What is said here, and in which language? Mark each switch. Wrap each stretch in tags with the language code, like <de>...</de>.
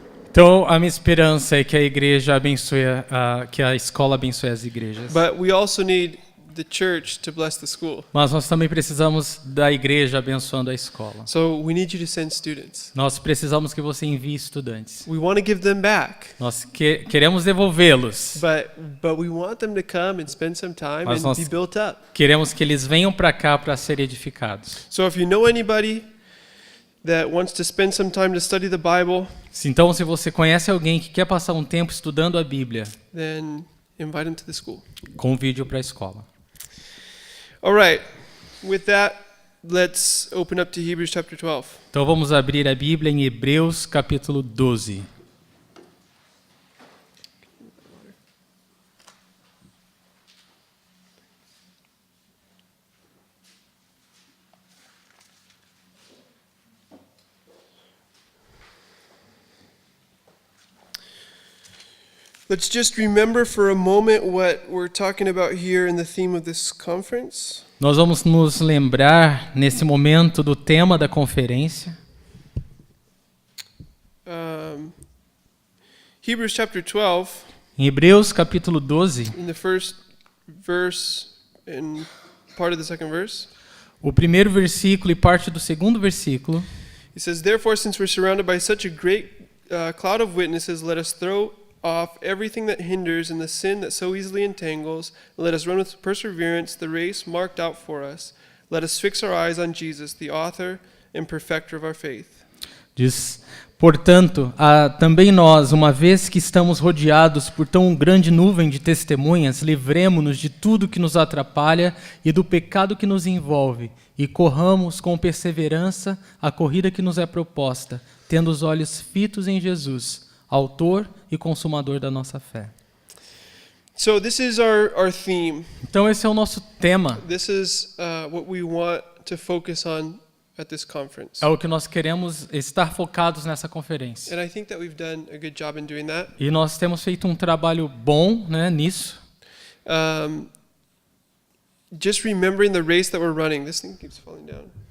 <pt>Então, a minha esperança é que a igreja abençoe, que a escola abençoe as igrejas.</pt> <en>But we also need the church to bless the school.</en> <pt>Mas nós também precisamos da igreja abençoando a escola.</pt> <en>So we need you to send students.</en> <pt>Nós precisamos que você envie estudantes.</pt> <en>We want to give them back.</en> <pt>Nós queremos devolvê-los.</pt> <en>But we want them to come and spend some time</en> <pt>Mas</pt> <en>and</en> <pt>nós</pt> <en>be built up.</en> <pt>queremos que eles venham para cá para serem edificados.</pt> <en>So if you know anybody that wants to spend some time to study the Bible,</en> <pt>Então, se você conhece alguém que quer passar um tempo estudando a Bíblia,</pt> <en>then invite them to the school.</en> <pt>convide-o para a escola.</pt> <en>All right. With that, let's open up to Hebrews chapter 12.</en> <pt>Então vamos abrir a Bíblia em Hebreus capítulo 12.</pt> <en>Let's just remember for a moment what we're talking about here in the theme of this conference.</en> <pt>Nós vamos nos lembrar nesse momento do tema da conferência.</pt> <en>Hebrews chapter 12,</en> <pt>Em Hebreus capítulo 12,</pt> <en>in the first verse and part of the second verse,</en> <pt>o primeiro versículo e parte do segundo versículo,</pt> <en>it says, "Therefore, since we're surrounded by such a great cloud of witnesses, let us throw off everything that hinders and the sin that so easily entangles, and let us run with perseverance the race marked out for us. Let us fix our eyes on Jesus, the author and perfecter of our faith."</en> <pt>Diz: portanto, também nós, uma vez que estamos rodeados por tão grande nuvem de testemunhas, livremo-nos de tudo que nos atrapalha e do pecado que nos envolve, e corramos com perseverança a corrida que nos é proposta, tendo os olhos fitos em Jesus, autor e consumador da nossa fé.</pt> <en>So this is our theme.</en> <pt>Então esse é o nosso tema,</pt> <en>This is what we want to focus on at this conference.</en> <pt>é o que nós queremos estar focados nessa conferência.</pt> <en>And I think that we've done a good job in doing that.</en> <pt>E nós temos feito um trabalho bom, né, nisso.</pt> <en>Just remembering the race that we're running. This thing keeps falling down.</en>